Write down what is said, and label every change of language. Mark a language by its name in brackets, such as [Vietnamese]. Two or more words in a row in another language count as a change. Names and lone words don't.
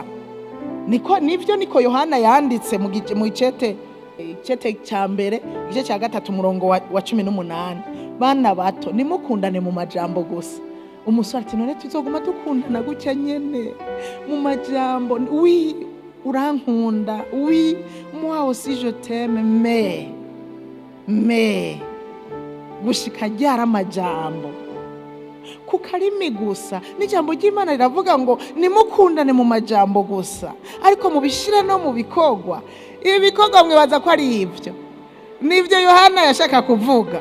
[Rundi] Niko Yohana yanditse mu icete cya mbere igice cya 3 umurongo wa 18. Bana bato nimukundane mu majambo gusa. Umusore ati none tuzoguma dukundana gutya nyene mu majambo? Oui, urankunda, oui, [French] moi aussi je t'aime, mais [Rundi] gushika ryara amajambo ku karimi gusa. N'ijambo ry'Imana riravuga ngo nimukundane mu majambo gusa, ariko mubishire no mu bikogwa. Ibi bikogwa mwibaza ko ari ivyo? Nivyo Yohana yashaka kuvuga.